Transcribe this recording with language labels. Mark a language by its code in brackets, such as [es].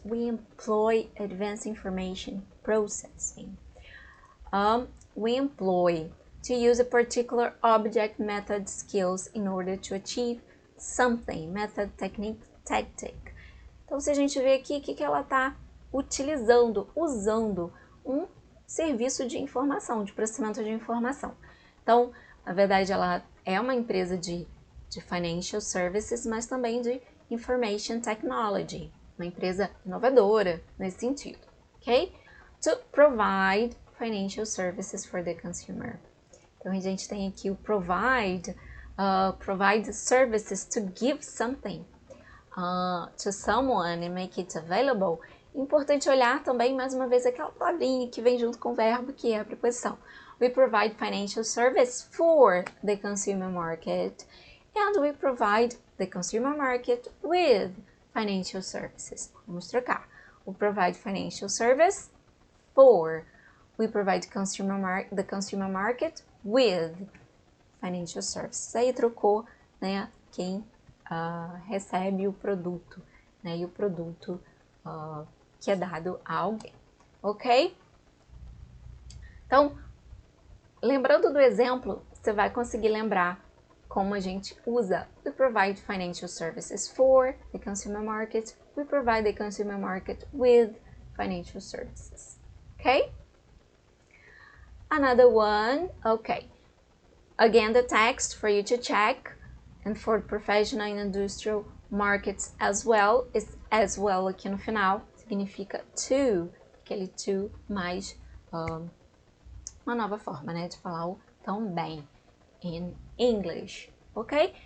[en] We employ advanced information processing. We employ to use a particular object, method, skills in order to achieve something, method, technique, tactic. [pt] Então, se a gente vê aqui, o que ela está usando um serviço de informação, de processamento de informação. Então, na verdade, ela é uma empresa de financial services, mas também de information technology, uma empresa inovadora nesse sentido, ok? [en] To provide financial services for the consumer. [pt] Então, a gente tem aqui o [en] provide services to give something to someone and make it available. [pt] Importante olhar também, mais uma vez, aquela palavrinha que vem junto com o verbo, que é a preposição. [en] We provide financial service for the consumer market and we provide the consumer market with financial services. [pt] Vamos trocar. [en] We provide financial service for. We provide the consumer market with financial services. [pt] Aí trocou, né, quem recebe o produto, né, e o produto que é dado a alguém, ok? Então, lembrando do exemplo, você vai conseguir lembrar como a gente usa. [en] We provide financial services for the consumer market. We provide the consumer market with financial services. Okay? Another one, okay. Again, the text for you to check. And for professional and industrial markets as well, [pt] is as well aqui no final, significa to, aquele to mais uma nova forma, né, de falar o também [en] in English, [pt] ok?